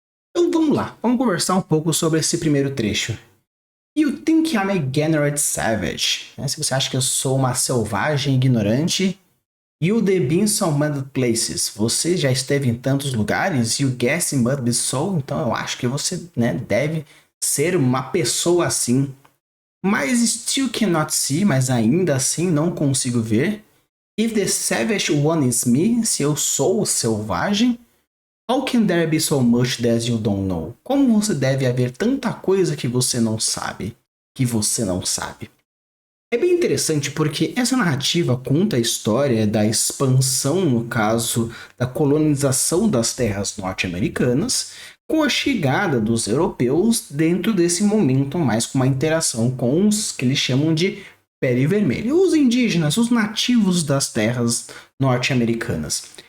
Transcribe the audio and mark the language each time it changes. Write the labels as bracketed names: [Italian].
[Portuguese] Então vamos lá, vamos conversar um pouco sobre esse primeiro trecho. [English] You think I'm a ignorant savage? [Portuguese] Se você acha que eu sou uma selvagem ignorante. [English] You've been so many places. [Portuguese] Você já esteve em tantos lugares. [English] You guess it must be so. [Portuguese] Então eu acho que você deve ser uma pessoa assim. Mas [English] still cannot see. [Portuguese] Mas ainda assim não consigo ver. [English] If the savage one is me. [Portuguese] Se eu sou o selvagem. [English] How can there be so much that you don't know? [Portuguese] Como você deve haver tanta coisa que você não sabe? Que você não sabe. É bem interessante porque essa narrativa conta a história da expansão, no caso, da colonização das terras norte-americanas, com a chegada dos europeus dentro desse momento, mais com uma interação com os que eles chamam de pele vermelha, os indígenas, os nativos das terras norte-americanas.